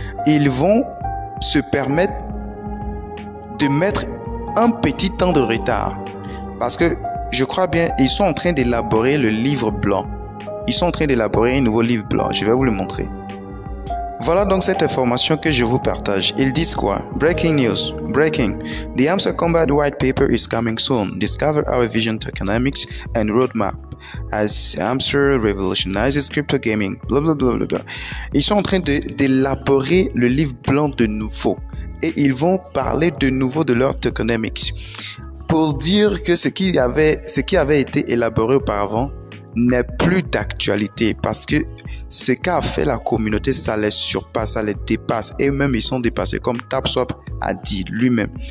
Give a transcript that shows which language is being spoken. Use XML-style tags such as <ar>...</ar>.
<fr>Ils vont se permettre de mettre un petit temps de retard. Parce que je crois bien, ils sont en train d'élaborer le livre blanc. Ils sont en train d'élaborer un nouveau livre blanc. Je vais vous le montrer. Voilà donc cette information que je vous partage. Ils disent quoi?</fr> <en>Breaking news. Breaking. The Hamster Combat White Paper is coming soon. Discover our vision, tokenomics and roadmap as Hamster revolutionizes crypto gaming. Blablabla.</en> <fr>Ils sont en train d'élaborer le livre blanc de nouveau. Et ils vont parler de nouveau de leur tokenomics. Pour dire que ce qui avait été élaboré auparavant n'est plus d'actualité, parce que ce qu'a fait la communauté, ça les surpasse, ça les dépasse, et même ils sont dépassés, comme TapSwap a dit lui-même.</fr>